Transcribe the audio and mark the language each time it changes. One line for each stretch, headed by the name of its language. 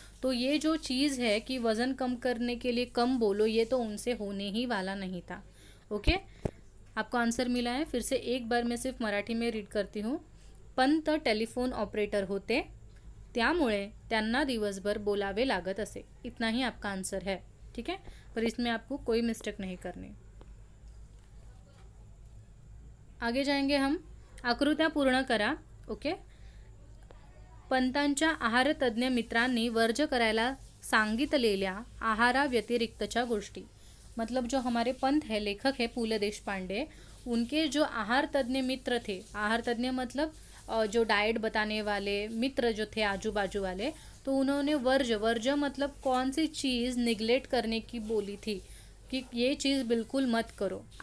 Hindi: तो ये जो चीज़ है कि वज़न कम करने के लिए कम बोलो, ये तो उनसे होने ही वाला नहीं था। ओके, आपको आंसर मिला है। फिर से एक बार मैं सिर्फ मराठी में रीड करती हूँ।
Marathi: पंत टेलीफोन ऑपरेटर होते, त्यामुळे त्यांना दिवसभर बोलावे लागत असे।
Hindi: इतना ही आपका आंसर है। ठीक है, पर इसमें आपको कोई मिस्टेक नहीं करनी। आगे जाएंगे हम,
Marathi: आकृत्या पूर्ण करा।
Hindi: ओके,
Marathi: पंतांच्या आहारतज्ञ मित्रांनी वर्ज करायला सांगितलेल्या आहाराव्यतिरिक्तच्या गोष्टी,
Hindi: मतलब जो हमारे पंत है, लेखक है पूले देशपांडे, उनके जो आहार तज्ञ मित्र थे, आहार तज्ञ मतलब जो डाइट बताने वाले मित्र जो थे आजू बाजू वाले, तो उन्होंने वर्ज मतलब कौन सी चीज़ निगलेक्ट करने की बोली थी कि ये चीज़ बिल्कुल मत करो।